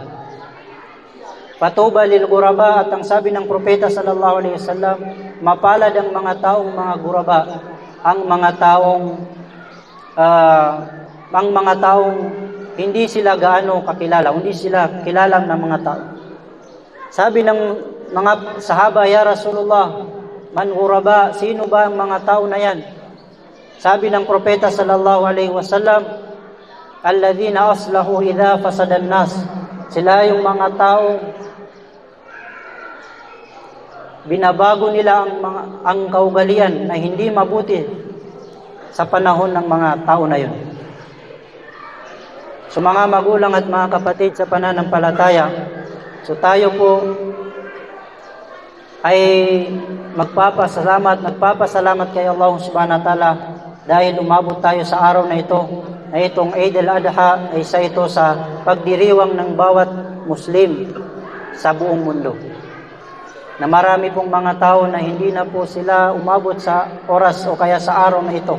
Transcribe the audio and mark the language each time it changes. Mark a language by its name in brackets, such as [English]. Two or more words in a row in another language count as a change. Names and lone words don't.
[Arabic] طوبى للغرباء, [Filipino] at ang sabi ng propeta [Arabic] صلى الله عليه وسلم, [Filipino] mapalad ang mga taong mga guraba, ang mga taong hindi sila gaano kakilala, hindi sila kilala ng mga tao. Sabi ng mga sahaba, [Arabic] يا رسول الله من غرباء, [Filipino] sino ba ang mga tao na yan? Sabi ng propeta [Arabic] صلى الله عليه وسلم, الذين أصلحوا إذا فسد الناس, [Filipino] sila yung mga taong binabago nila ang kaugalian na hindi mabuti sa panahon ng mga tao na yun. So mga magulang at mga kapatid sa pananampalataya, so tayo po ay nagpapasalamat kay Allah [Arabic] سبحانه وتعالى [Filipino] dahil umabot tayo sa araw na ito, na itong Eid al-Adha ay isa ito sa pagdiriwang ng bawat Muslim sa buong mundo. Na marami pong mga tao na hindi na po sila umabot sa oras o kaya sa araw na ito.